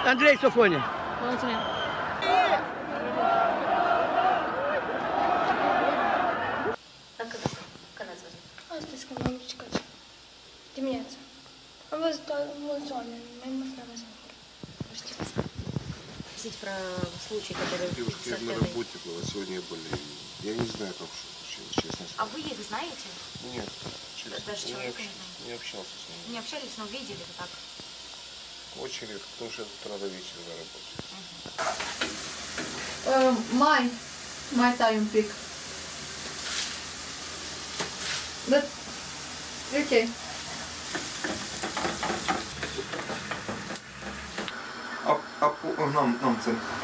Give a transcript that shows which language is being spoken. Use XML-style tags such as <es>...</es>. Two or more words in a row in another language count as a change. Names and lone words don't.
<ro>Andrei Sofone. Vă mulțumim. Când ați văzut? Astăzi, când m-am ridicat. Dimineața. Am văzut mulți oameni, mai mulți la mesafori. Nu știu.</ro> <ru>Расскажите про случаи, которые... Девушка, я на работе была, сегодня были. Я не знаю, как что случилось, честно. А вы их знаете? Нет, честно. Даже человека не знаете? Не общался с ними. Не общались, но видели вы так? Очень редко, потому что я с утра до вечера на работе.</ru> <ro>Mai tai un pic. Da, e ok. N-am înțeles.</ro>